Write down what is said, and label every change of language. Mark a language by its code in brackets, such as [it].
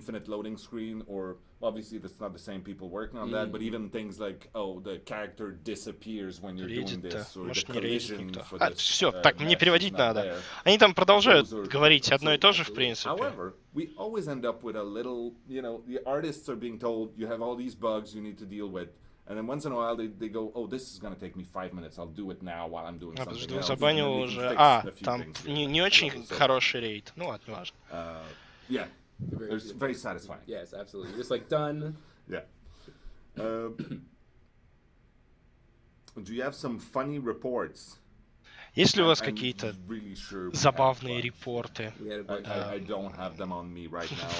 [en] Obviously, that's not the same people working on that, but even things like, oh, the character disappears when you're doing this, or the collision for this. [ru] Все, так, мне переводить надо. Они там продолжают говорить одно и то же, в принципе. [en] However, we always end up with a little, you know, the artists are being told, you have all these bugs you need to deal with. And then once in a while they go, oh, this is going to take me 5 minutes, I'll do it now while I'm doing something else. [ru] Забанил уже. Там не очень хороший рейд. Ну ладно, не важно. [en] Yeah. It's very satisfying. Yes, absolutely. Just like done. Yeah. Do you have some funny reports? [ru] Есть ли у вас какие-то забавные репорты? [en] I don't have them on me right now.